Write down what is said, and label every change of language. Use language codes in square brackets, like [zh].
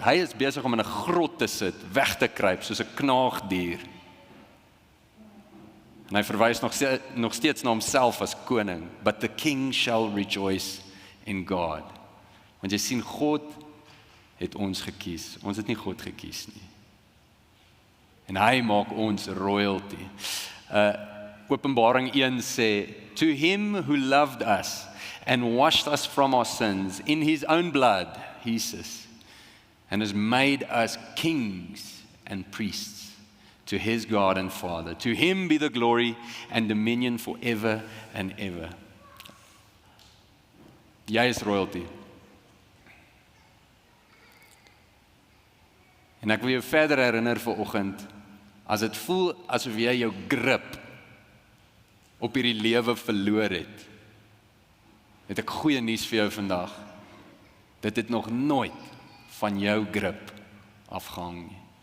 [af] Hy is besig om in 'n grot te sit, weg te kruip soos 'n knaagdier. En hy verwys nog steeds na homself as koning. [en] But the king shall rejoice in God. [af] Want jy sien, God het ons gekies. Ons het nie God gekies nie. En hy maak ons royalty. Openbaring 1 sê, [en] to him who loved us and washed us from our sins in his own blood, Jesus, and has made us kings and priests to his God and Father. To him be the glory and dominion forever and ever. [af] Jy is royalty. En ek wil jou verder herinner vanoggend, as dit voel asof jy jou grip op hierdie lewe verloor het ek goeie nuus vir jou vandag. Dit het nog nooit van jou grip afgehang nie.